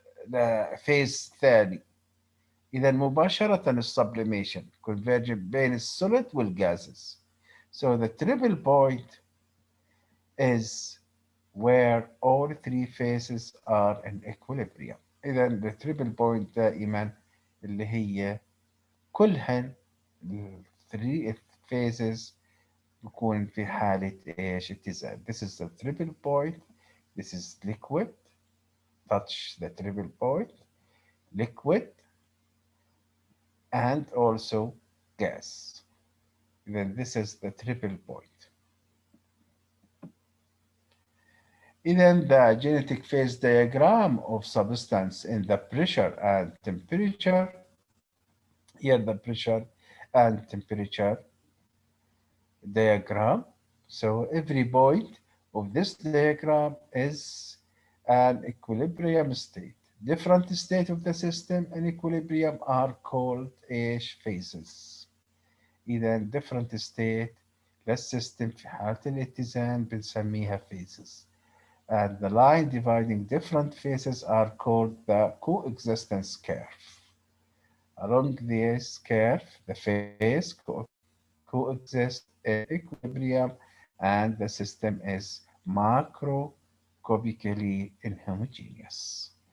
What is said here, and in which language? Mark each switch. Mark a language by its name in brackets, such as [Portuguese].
[Arabic] لفيز ثاني. إذا مباشرة السبليميشن convergence بين السوليد والجازز. [English] So the triple point is where all three phases are in equilibrium. [Arabic] إذا the triple point دائما اللي هي كلهن ال three phases بيكون في حالة إيش اتزان. [English] This is the triple point. This is liquid. Touch the triple point. Liquid and also gas. Then this is the triple point. Then the genetic phase diagram of substance in the pressure and temperature. Here the pressure and temperature diagram. So every point of this diagram is an equilibrium state. Different state of the system in equilibrium are called ايش phases. [Arabic] إذا [English] different state [Arabic] للسيستم في حالة الاتزان بنسميها phases. [English] And the line dividing different phases are called the coexistence curve. Along this curve, the phase coexist in equilibrium and the system is macroscopically inhomogeneous.